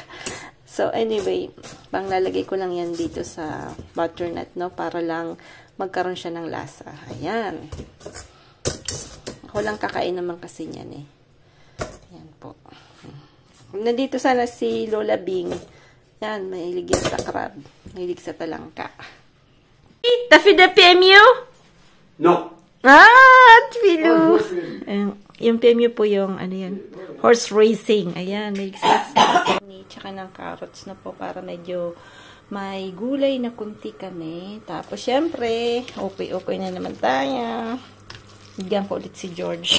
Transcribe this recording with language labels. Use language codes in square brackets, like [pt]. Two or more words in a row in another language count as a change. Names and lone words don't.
[en] So, anyway, [tl] panglalagay ko lang yan dito sa butternut, no? Para lang magkaroon siya ng lasa. Ayan. Ako lang kakain naman kasi niyan, Ayan po. Nandito sana si Lola Bing. Yan, mahilig yan sa crab. Mahilig sa talangka. [fr] T'as fait de PMU? Non. Ah, Tfilou. [tl] Yung PMU po yung, ano yan, [en] horse racing. [tl] Ayan, may tsaka ng carrots na po para medyo may gulay na kunti kami. Tapos, syempre, okay na naman tayo. Bigyan ko ulit si George.